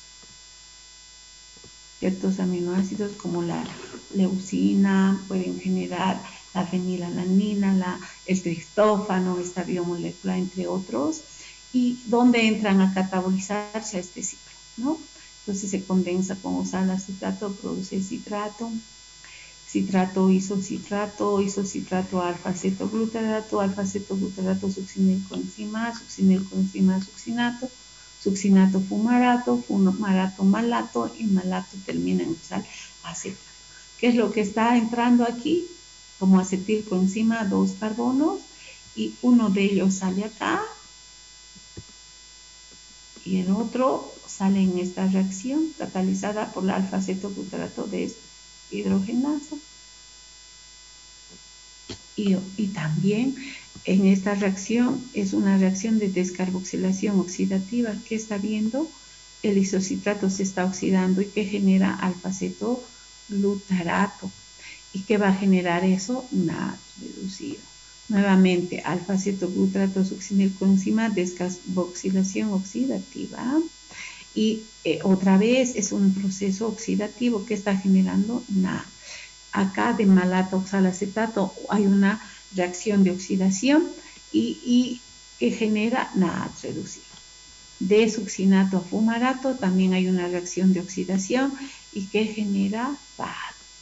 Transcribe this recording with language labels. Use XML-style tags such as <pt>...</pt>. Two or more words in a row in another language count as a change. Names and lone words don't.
<es>Ciertos aminoácidos como la leucina pueden generar la fenilalanina, el triptófano, esta biomolécula, entre otros, y donde entran a catabolizarse a este ciclo, ¿no? Entonces se condensa con oxalacetrato, produce citrato, citrato, isocitrato, alfa-cetoglutarato, succinilcoenzima, succinato, succinato fumarato, fumarato malato y malato termina en sal acetato. ¿Qué es lo que está entrando aquí? Como acetilcoenzima, 2 carbonos y uno de ellos sale acá y el otro sale en esta reacción catalizada por la alfa-cetoglutarato deshidrogenasa. Y también en esta reacción es una reacción de descarboxilación oxidativa. ¿Qué está viendo? El isocitrato se está oxidando y que genera alfa-cetoglutarato. ¿Y qué va a generar eso? NAD reducido. Nuevamente, alfa-cetoglutarato succinilcoenzima, descarboxilación oxidativa. Y otra vez es un proceso oxidativo que está generando NAD. Acá de malato oxalacetato hay una reacción de oxidación y que genera NAD reducido. De succinato a fumarato también hay una reacción de oxidación y que genera PAD.</es>